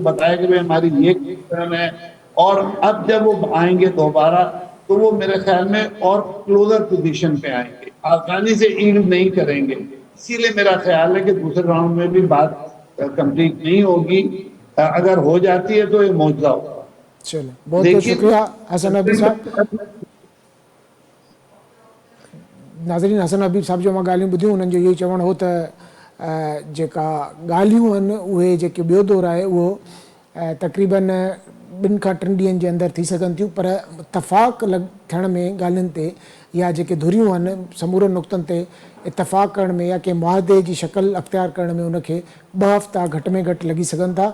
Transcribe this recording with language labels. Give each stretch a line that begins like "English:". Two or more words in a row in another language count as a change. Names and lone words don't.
Urdu: کو بتایا کہ ہماری یہ کنسرن ہے. اور اب جب وہ آئیں گے دوبارہ تو وہ میرے خیال میں اور
English: closer position
Urdu: پہ آئیں گے, آسانی سے ایلڈ نہیں کریں گے. اسی لیے میرا خیال ہے کہ دوسرے راؤنڈ میں بھی بات کمپلیٹ نہیں ہوگی. اگر ہو جاتی ہے تو یہ معجزہ ہوگا. چلیں بہت بہت لیکن شکریہ حسن حبیب صاحب.
Sindhi: ناظرین, حسن حبیب صاحب जो मां ॻाल्हियूं ॿुधियूं उन्हनि जो इहो ई चवणु हो त जेका ॻाल्हियूं आहिनि उहे जेके ॿियो दौर आहे उहो तक़रीबन 2 खां 3 ॾींहंनि जे अंदरि थी सघनि थियूं, पर इतफ़ाक़ थियण में ॻाल्हियुनि ते या जेके धुरियूं आहिनि समूरनि नुक़्तनि ते इतफ़ाक़ करण में या कंहिं मुआहदे जी शक्ल अख़्तियार करण में उनखे 2 हफ़्ता घटि में घटि लॻी सघनि था.